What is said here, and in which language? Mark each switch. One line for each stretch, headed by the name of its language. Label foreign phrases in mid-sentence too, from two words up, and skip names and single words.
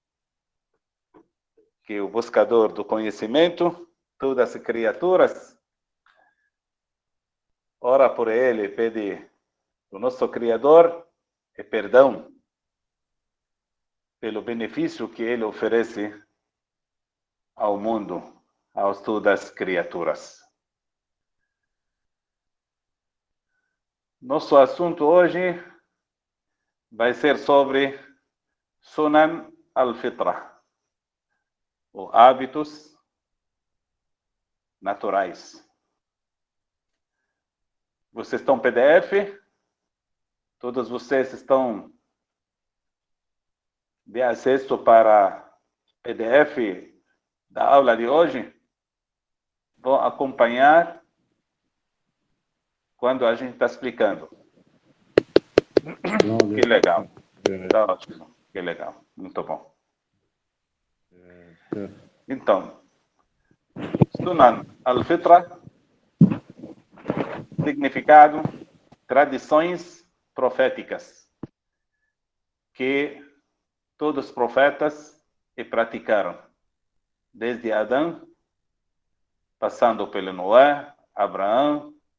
Portuguese: Que o buscador do conhecimento, todas as criaturas, ora por ele, pede o nosso Criador e perdão pelo benefício que ele oferece ao mundo, aos todas as criaturas. Nosso assunto hoje vai ser sobre Sunan al-Fitra, ou hábitos naturais. Vocês estão PDF? Todos vocês estão de acesso para PDF da aula de hoje? Vão acompanhar quando a gente está explicando. Que legal. Está ótimo. Que legal. Muito bom. Então, Sunan al-Fitra, significado, tradições proféticas, que todos os profetas praticaram, desde Adão, passando pelo Noé, Abraão,